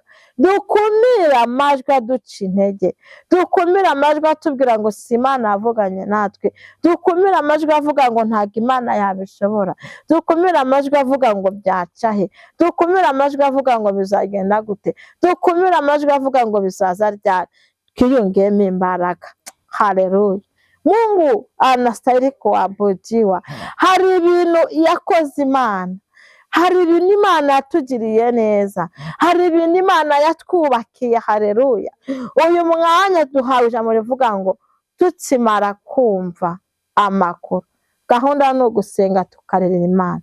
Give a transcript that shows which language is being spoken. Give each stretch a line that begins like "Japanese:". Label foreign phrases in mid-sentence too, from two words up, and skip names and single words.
Kinyarwanda: Dukumire amajwi aduca intege, dukumire amajwi atubwira ngo si Imana yavuganye natwe, dukumire amajwi avuga ngo ntabwo Imana yabishobora, dukumire amajwi avuga ngo byaca he, dukumire amajwi avuga ngo bizagenda gute, dukumire amajwi avuga ngo bizaza ryari. Twiyungemo imbaraga. Haleluya.
Swahili: Mungu anastahili kuabudiwa.
Kinyarwanda: Hari ibintu yakoze Imana, hari ibintu Imana yatugiriye neza, hari ibintu Imana yatwubakiye. Haleluya. Uyu mwanya duhawe ijambo rivuga ngo tukimara kumva amakuru, gahunda ni ugusenga tukarerera Imana.